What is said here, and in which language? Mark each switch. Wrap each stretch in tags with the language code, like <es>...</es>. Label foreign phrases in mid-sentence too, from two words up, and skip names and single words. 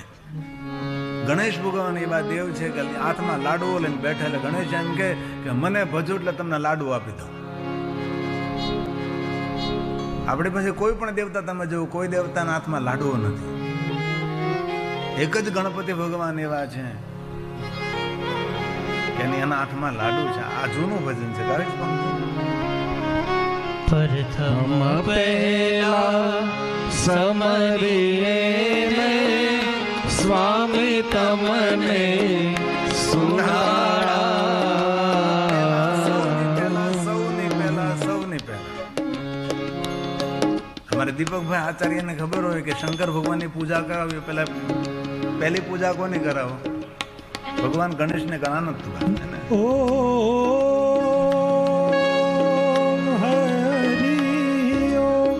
<gu>ગણેશ ભગવાન એવા દેવ છે કે હાથમાં લાડુઓ લઈને બેઠા, એટલે ગણેશ એમ કે મને ભજો એટલે તમને લાડુ આપી દઉં। આપણી પાસે કોઈ પણ દેવતા તમે જુઓ, કોઈ દેવતાના હાથમાં લાડુઓ નથી, એક જ ગણપતિ ભગવાન એવા છે કે એના હાથમાં લાડુ છે। આ જૂનું ભજન છે, ગાય પ્રથમ પહેલા સમરિએ સ્વામી તમને સુનાડા। સૌની પહેલા અમારે દીપકભાઈ આચાર્યને ખબર હોય કે શંકર ભગવાનની પૂજા કરાવી, પેલા પહેલી પૂજા કોની કરાવો? ભગવાન ગણેશને કરાનો જ વાત છે ને. ઓમ હરિ ઓમ.</gu>